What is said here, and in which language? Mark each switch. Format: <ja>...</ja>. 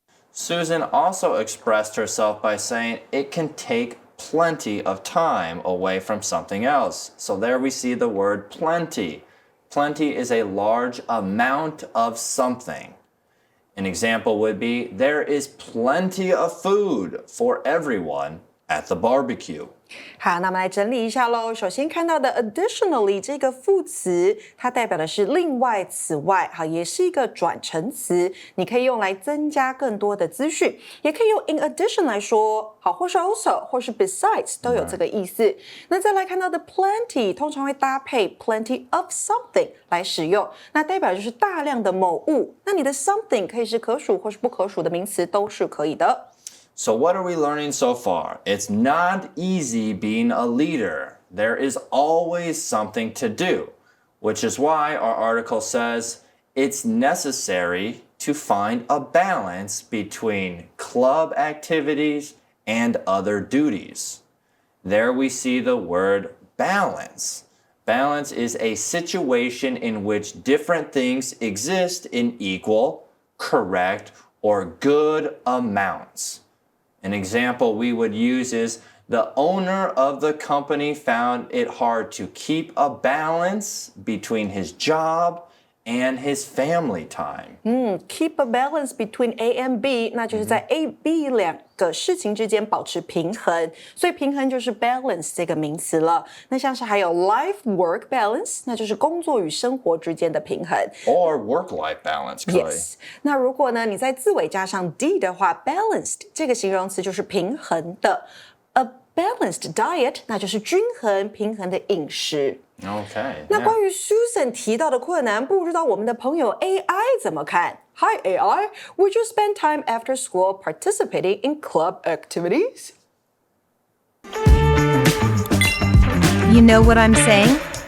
<en>Susan also expressed herself by saying it can take plenty of time away from something else. So there we see the word plenty. Plenty is a large amount of something. An example would be, there is plenty of food for everyone at the barbecue.</en> <zh>好，那我们来整理一下咯。首先看到的 additionally 这个副词，它代表的是另外、此外，好，也是一个转成词，你可以用来增加更多的资讯，也可以用 in addition 来说，好，或是 also， 或是 besides 都有这个意思。那再来看到的 plenty， 通常会搭配 plenty of something 来使用，那代表就是大量的某物。那你的 something 可以是可数或是不可数的名词，都是可以的。</zh> <en>So what are we learning so far? It's not easy being a leader. There is always something to do, which is why our article says it's necessary to find a balance between club activities and other duties. There we see the word balance. Balance is a situation in which different things exist in equal, correct, or good amounts. An example we would use is the owner of the company found it hard to keep a balance between his job and his family time. Keep a balance between A and B，</en> <zh>那就是在 A、B 两个事情之间保持平衡，所以平衡就是 balance 这个名词了。那像是还有 life-work balance， 那就是工作与生活之间的平衡。</zh> <en>Or work-life balance,</en> <zh>可以。 Yes， 那如果呢你在字尾加上 d 的话 ，balanced 这个形容词就是平衡的。</zh> <en>A balanced diet，</en> <zh>那就是均衡、平衡的饮食。</zh> <en>Okay.</en> <zh>那关于 Susan 提到的困难，不知道我们的朋友 AI 怎么看 ？</zh> <en>Hi AI, would you spend time after school participating in club activities? You know what I'm saying?</en>